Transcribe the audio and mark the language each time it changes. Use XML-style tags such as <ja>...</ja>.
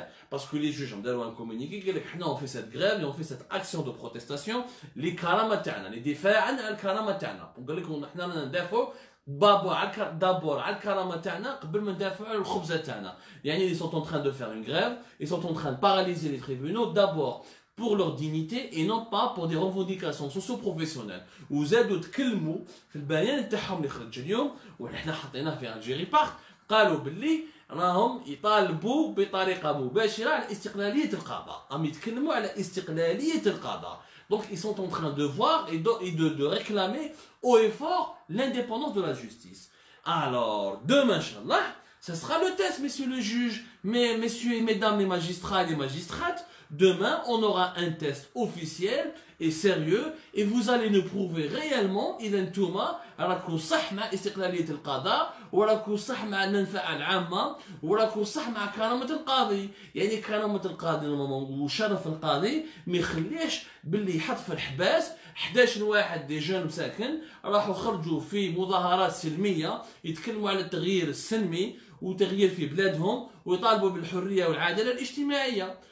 <fr>Parce que les juges ont donné un communiqué</fr> <ar>قال لك حنا</ar> <fr>on fait cette grève et on fait cette action de protestation</fr> <ar>للكرامة تاعنا للدفاع عن الكرامة تاعنا. وقال لكم حنا ندافعوا d'abord على الكرامة تاعنا قبل ما ندافعوا على الخبزة تاعنا.</ar> <fr>يعني ils sont en train de faire une grève, ils sont en train de paralyser les tribunaux d'abord pour leur dignité et non pas pour des revendications socio-professionnelles.</fr> <ar>وزادوا تكلموا في البيان تاعهم اللي خرج اليوم وحنا حطيناه في الجيري بارت، قالوا باللي راهم يطالبوا بطريقه مباشره على استقلاليه القضاء، راهم يتكلموا على استقلاليه القضاء.</ar> <fr>Donc ils sont en train de voir et de réclamer haut et fort l'indépendance de la justice. Alors, demain, Inch'Allah, ce sera le test, messieurs les juges, messieurs et mesdames les magistrats et les magistrates. Demain, on aura un test officiel et sérieux et vous allez nous prouver réellement</fr> <ar>إذا نتوما راكم صح مع استقلالية القضاء وراكم صح مع المنفعة العامة وراكم صح مع كرامة القاضي. يعني كرامة القاضي وشرف القاضي ما يخليش باللي يحط في الحباس 11 واحد دي جون مساكن راحوا خرجوا في مظاهرات سلمية يتكلموا على التغيير السلمي وتغيير في بلادهم ويطالبوا بالحرية والعدالة الاجتماعية.</ar>